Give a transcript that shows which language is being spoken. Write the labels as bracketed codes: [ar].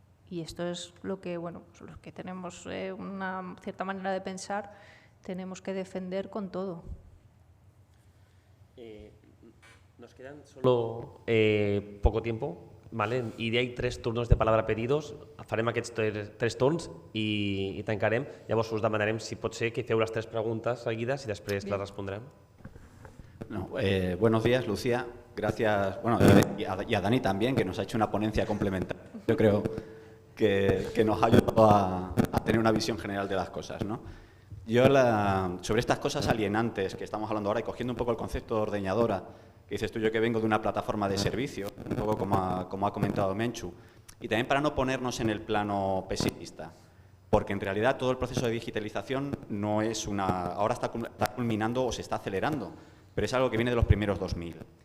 [es] Y esto es lo que, bueno, pues los que tenemos una cierta manera de pensar, tenemos que defender con todo. Nos quedan solo poco tiempo, vale? [ca] I hi ha 3 torns de paraula pedidos. Farem aquests 3 torns i tancarem. Llavors us demanarem si pot ser que feu les 3 preguntes seguides i després les respondrem. [es] No, buenos días, Lucía. Gracias, bueno, y a Dani también, que nos ha hecho una ponencia complementaria. Yo creo que nos ha ayudado a tener una visión general de las cosas, ¿no? Yo, sobre estas cosas alienantes que estamos hablando ahora y cogiendo un poco el concepto de ordeñadora, que dices tú, yo que vengo de una plataforma de servicio, un poco como ha comentado Menchu, y también para no ponernos en el plano pesimista, porque en realidad todo el proceso de digitalización no es ahora está culminando o se está acelerando, pero es algo que viene de los primeros 2000.